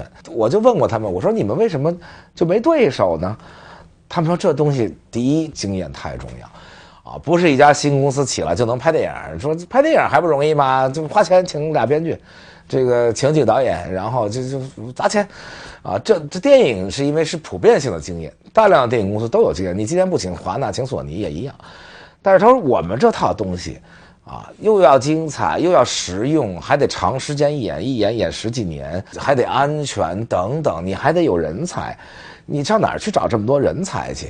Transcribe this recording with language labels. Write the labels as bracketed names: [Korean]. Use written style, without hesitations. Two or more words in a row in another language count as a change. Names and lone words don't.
[Chinese] 我就問過他們，我說你們為什麼就沒對手呢？他們說這東西第一經驗太重要啊，不是一家新公司起來就能拍電影。說拍電影還不容易嗎？就花錢請俩編劇， 這個情景導演，然後就砸錢，啊，這電影是因為是普遍性的经验，大量的電影公司都有经验。你今天不请华纳，请索尼也一样。但是他说我们這套東西，啊，又要精彩，又要實用，還得長時間演，一演10幾年，還得安全等等，你還得有人才，你上哪兒去找這麼多人才去？